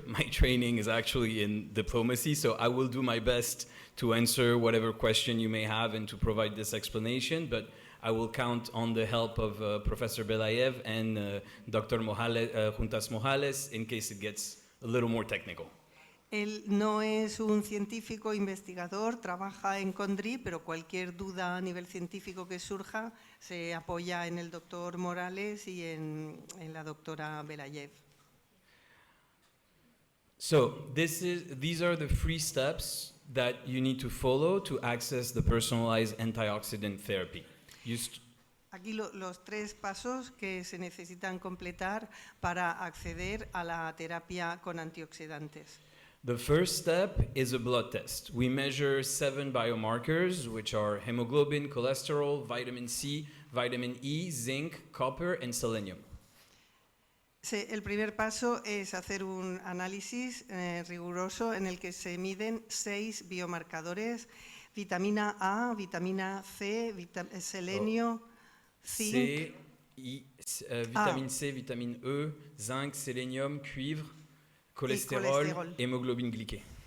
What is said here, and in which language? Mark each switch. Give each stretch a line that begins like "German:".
English: My training is actually in diplomacy, so I will do my best to answer whatever question you may have and to provide this explanation, but I will count on the help of Professor Belayev and Dr. Juntas Mojales in case it gets a little more technical.
Spanish: Él no es un científico investigador, trabaja en Condri, pero cualquier duda a nivel científico que surja se apoya en el doctor Morales y en la doctora Belayev.
English: So these are the 3 steps that you need to follow to access the personalized antioxidant therapy.
Spanish: Aquí los 3 pasos que se necesitan completar para acceder a la terapia con antioxidantes.
English: The first step is a blood test. We measure 7 biomarkers, which are hemoglobin, cholesterol, vitamin C, vitamin E, zinc, copper, and selenium.
Spanish: El primer paso es hacer un análisis riguroso en el que se miden 6 biomarcadores: vitamina A, vitamina C, selenio, zinc.
French: Vitamine C, vitamine E, zinc, sélénium, cuivre, cholestérol, hémoglobine glyquée.